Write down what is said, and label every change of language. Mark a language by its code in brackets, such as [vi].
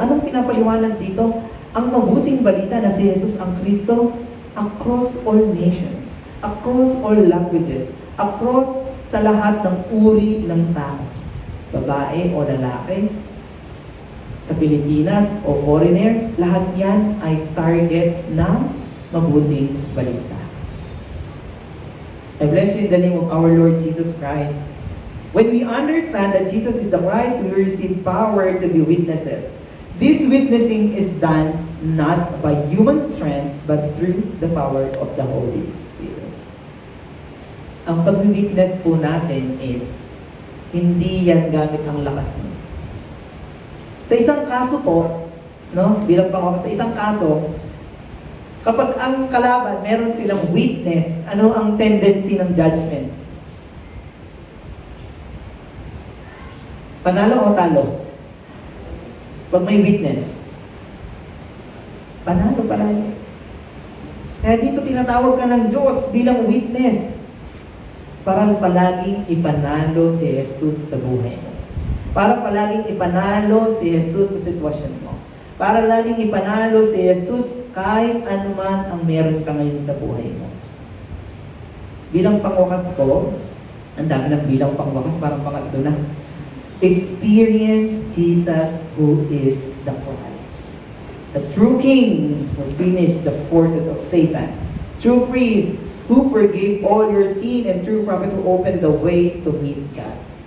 [tl] Anong pinapaliwanag dito? Ang mabuting balita na si Jesus ang Kristo across all nations, across all languages, across sa lahat ng uri ng tao. Babae o lalaki, sa Pilipinas o foreigner, lahat yan ay target ng mabuting balita. [en] I bless you in the name of our Lord Jesus Christ. When we understand that Jesus is the Christ, we receive power to be witnesses. This witnessing is done not by human strength, but through the power of the Holy Spirit. [tl] Ang pag-witness po natin is, hindi yan gamit ang lakas mo. Sa isang kaso po, no, bilang pangako, sa isang kaso, kapag ang kalaban, meron silang witness, ano ang tendency ng judgment? Panalo o talo? Pag may witness, panalo palagi. Kaya dito tinatawag ka ng Diyos bilang witness para palaging ipanalo si Jesus sa buhay mo. Para palaging ipanalo si Jesus sa sitwasyon mo. Para laging ipanalo si Jesus kahit anuman ang meron ka ngayon sa buhay mo. Bilang pangwakas ko, ang dami ng bilang pangwakas, parang pangatlo na. [en] Experience Jesus who is the Christ. The true King who finished the forces of Satan. True priest who forgave all your sin, and true prophet who opened the way to meet God.